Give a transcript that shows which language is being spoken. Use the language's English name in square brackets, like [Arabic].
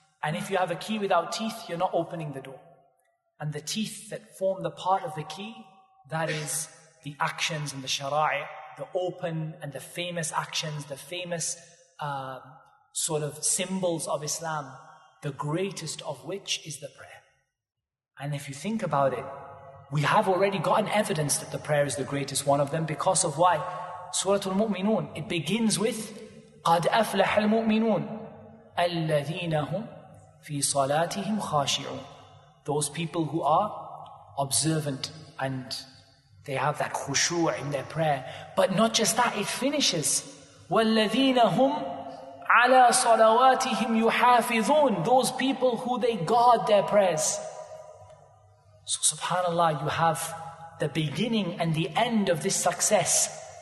[English] And if you have a key without teeth, you're not opening the door. And the teeth that form the part of the key, that is the actions and the shara'i, the open and the famous actions, the famous sort of symbols of Islam, the greatest of which is the prayer. And if you think about it, we have already gotten evidence that the prayer is the greatest one of them because of why? [Arabic] Surah Al-Mu'minun, [English] it begins with [Arabic] قَدْ أَفْلَحَ الْمُؤْمِنُونَ الَّذِينَ هُمْ فِي صَلَاتِهِمْ خَاشِعُونَ. [English] Those people who are observant and they have that khushu' in their prayer. But not just that, it finishes [Arabic] وَالَّذِينَ هُمْ عَلَى صَلَوَاتِهِمْ يُحَافِظُونَ. [English] Those people who they guard their prayers. So subhanAllah, you have the beginning and the end of this success.